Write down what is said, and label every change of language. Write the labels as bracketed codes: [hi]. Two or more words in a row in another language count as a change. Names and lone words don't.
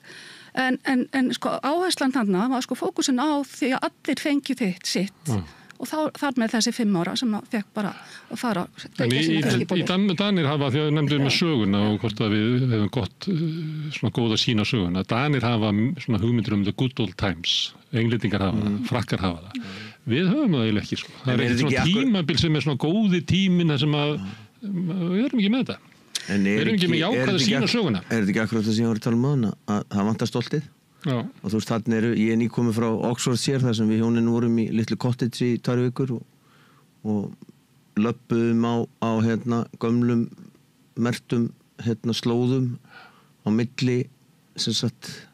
[is] En sko áherslan þarna var sko fókusin á því að allir fengju sitt og þar með þessi 5 ára sem fekk bara að fara en í Danir hafa, því að nefndu með söguna og hvort að við hefum gott svona góða sína söguna, Danir hafa svona hugmyndir [en] the good old times, [is] englendingar hafa það, frakkar hafa það við höfum það eiginlega ekki, sko. Það er eitthvað svona tímabil sem er svona góði tímin þar sem að við erum ekki með þetta við erum ekki með jákvæða sína söguna. Er þetta ekki akkurat það sem ég var að tala um að það vantar stoltið? Já. Og þú veist, þarna ég er nýkomið frá Oxfordshire þar sem við hjónin vorum í litlu cottage í 2 vikur og löppuðum á hérna gömlum mertum hérna slóðum á milli sem sagt